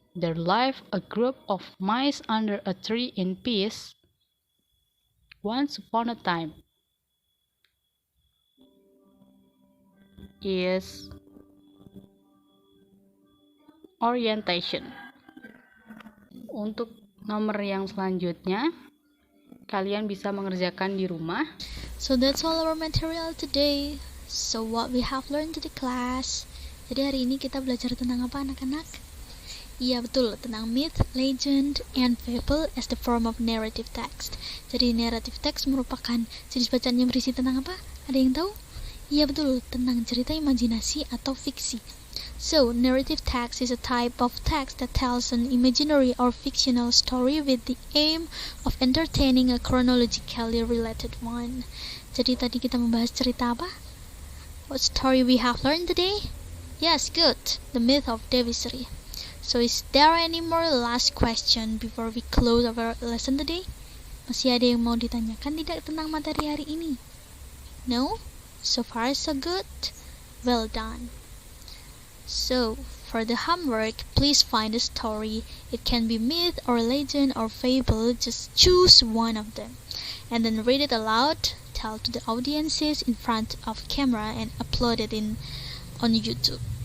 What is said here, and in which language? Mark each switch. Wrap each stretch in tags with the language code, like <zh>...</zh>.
<en>There lived a group of mice under a tree in peace. Once upon a time is orientation.</en> <id>Untuk nomor yang selanjutnya, kalian bisa mengerjakan di rumah.</id> <en>So that's all our material today. So what we have learned to the class.</en> <id>Jadi hari ini kita belajar tentang apa anak-anak? Iya betul, tentang</id> <en>myth, legend, and fable as the form of narrative text.</en> <id>Jadi narrative text merupakan jenis bacaan yang berisi tentang apa? Ada yang tahu? Iya betul, tentang cerita imajinasi atau fiksi.</id> <en>So, narrative text is a type of text that tells an imaginary or fictional story with the aim of entertaining a chronologically related one.</en> <id>Jadi tadi kita membahas cerita apa?</id> <en>What story we have learned today? Yes, good. The myth of Devisri. So, is there any more last question before we close our lesson today?</en> <id>Masih ada yang mau ditanyakan tidak tentang materi hari ini?</id> <en>No? So far so good? Well done. So, for the homework, please find a story. It can be myth or legend or fable. Just choose one of them. And then read it aloud, tell to the audiences in front of camera, and upload it on YouTube.</en>